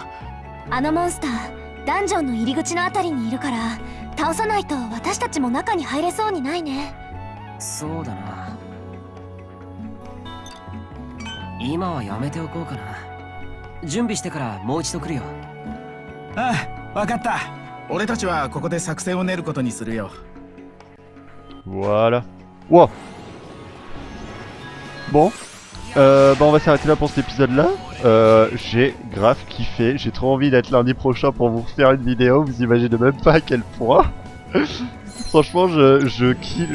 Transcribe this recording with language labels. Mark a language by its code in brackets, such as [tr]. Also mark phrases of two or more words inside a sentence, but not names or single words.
[ja] あのモンスターダンジョンの入り口のあたりにいるから、倒さないと私たちも中に入れそうにないね。そうだな。今はやめておこうかな。準備してからもう一度来るよ。ああ、わかった。俺たちはここで作戦を練ることにするよ。 [fr] Voilà. Wow. Bon. Bah on va s'arrêter là pour cet épisode là. J'ai grave kiffé. J'ai trop envie d'être lundi prochain pour vous faire une vidéo. Vous imaginez même pas à quel point. Franchement, je kiffe.